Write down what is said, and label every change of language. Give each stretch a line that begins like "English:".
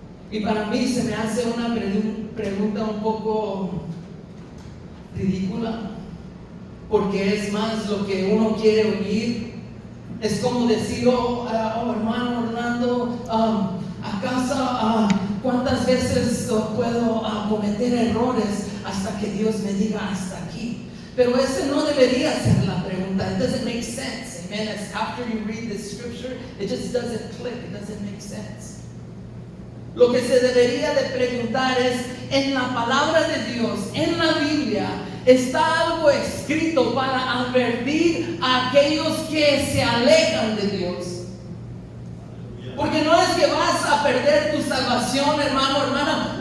Spanish: Y para mí se me hace una pregunta un poco ridícula, porque es más lo que uno quiere oír. Es como decir, hermano Orlando, ¿acaso cuántas veces puedo cometer errores hasta que Dios me diga hasta aquí? Pero ese no debería ser la pregunta.
English: It doesn't make sense. Amen. As after you read the scripture, it just doesn't click. It doesn't make sense.
Spanish: Lo que se debería de preguntar es, en la palabra de Dios, en la Biblia, ¿está algo escrito para advertir a aquellos que se alejan de Dios? Porque no es que vas a perder tu salvación, hermano, hermana.